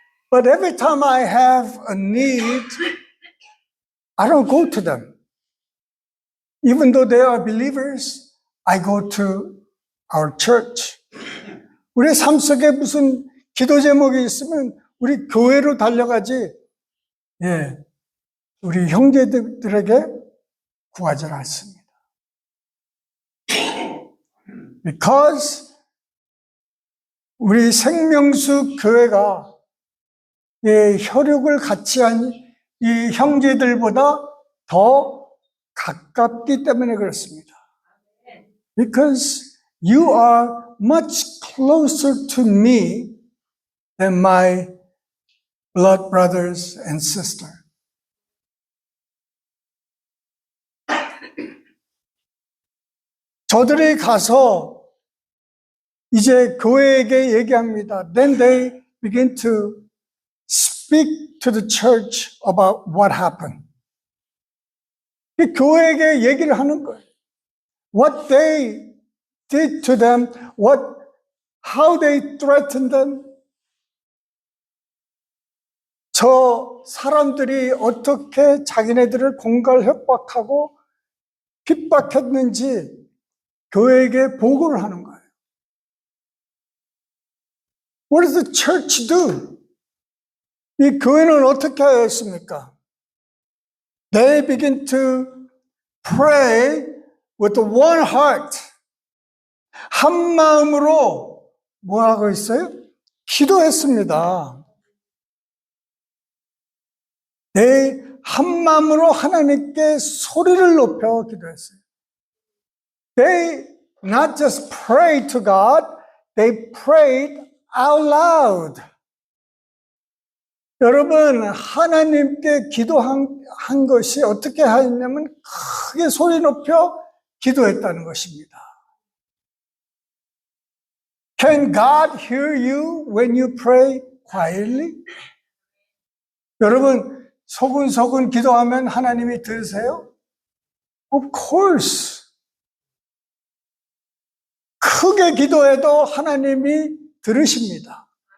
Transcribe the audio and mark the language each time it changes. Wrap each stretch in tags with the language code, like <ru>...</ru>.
<en>But every time I have a need, I don't go to them. Even though they are believers, I go to our church.</en> <ko>우리 삶 속에 무슨 기도 제목이 있으면 우리 교회로 달려가지, 우리 형제들에게 구하지 않습니다. Because 우리 생명수 교회가 혈육을 같이 한 이 형제들보다 더 가깝기 때문에 그렇습니다.</ko> <en>Because you are much closer to me than my blood brothers and sisters.</en> <ko>저들이 가서 이제 교회에게 얘기합니다.</ko> <en>Then they begin to speak to the church about what happened.</en> <ko>교회에게 얘기를 하는 거예요.</ko> <en>What they did to them, how they threatened them.</en> <ko>저 사람들이 어떻게 자기네들을 공갈 협박하고 핍박했는지 교회에게 보고를 하는 거예요.</ko> <en>What does the church do?</en> <ko>이 교회는 어떻게 하였습니까?</ko> <en>They begin to pray with one heart.</en> <ko>한 마음으로 뭐 하고 있어요? 기도했습니다. 한 마음으로 하나님께 소리를 높여 기도했어요.</ko> <en>They not just prayed to God, they prayed out loud.</en> <ko>여러분, 하나님께 기도한 것이 어떻게 하였냐면 크게 소리 높여 기도했다는 것입니다.</ko> <en>Can God hear you when you pray quietly?</en> <ko>여러분, 소근소근 기도하면 하나님이 들으세요?</ko> <en>Of course.</en> <ko>크게 기도해도 하나님이 들으십니다.</ko>